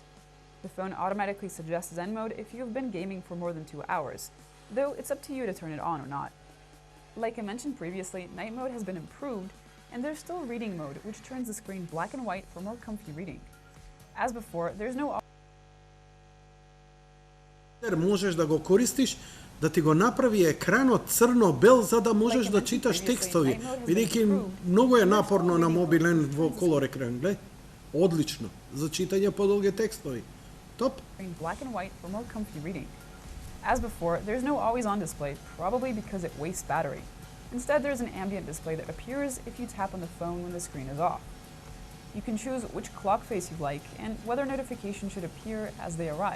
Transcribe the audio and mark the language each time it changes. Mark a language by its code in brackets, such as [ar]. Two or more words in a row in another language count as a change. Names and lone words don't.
[en] The phone automatically suggests Zen mode if you've been gaming for more than 2 hours, though it's up to you to turn it on or not. Like I mentioned previously, night mode has been improved, and there's still reading mode, which turns the screen black and white for more comfy reading. As before, there's no [mk] можеш да го користиш да ти го направи екранот црно-бел за да можеш да читаш текстови. Бидејќи многу е напорно на мобилен во колор екран, гледај. Одлично за читање подолги текстови. Топ. [en] Black and white for more comfy reading. As before, there's no always-on display, probably because it wastes battery. Instead, there's an ambient display that appears if you tap on the phone when the screen is off. You can choose which clock face you like and whether notifications should appear as they arrive.